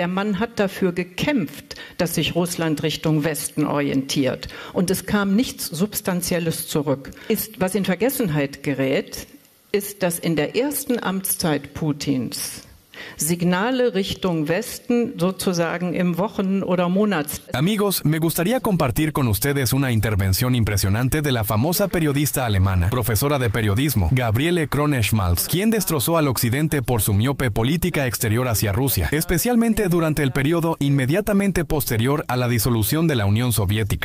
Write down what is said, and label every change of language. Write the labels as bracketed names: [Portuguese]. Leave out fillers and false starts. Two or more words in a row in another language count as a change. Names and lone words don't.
[German] Der Mann hat dafür gekämpft, dass sich Russland Richtung Westen orientiert. Und es kam nichts Substanzielles zurück. Was in Vergessenheit gerät, ist, dass in der ersten Amtszeit Putins Signale Richtung Westen sozusagen im Wochen- oder Monats. [Spanish] Amigos, me gustaría compartir con ustedes una intervención impresionante de la famosa periodista alemana, profesora de periodismo, Gabriele Kroner-Schmalz, quien destrozó al occidente por su miope política exterior hacia Rusia, especialmente durante el periodo inmediatamente posterior a la disolución de la Unión Soviética.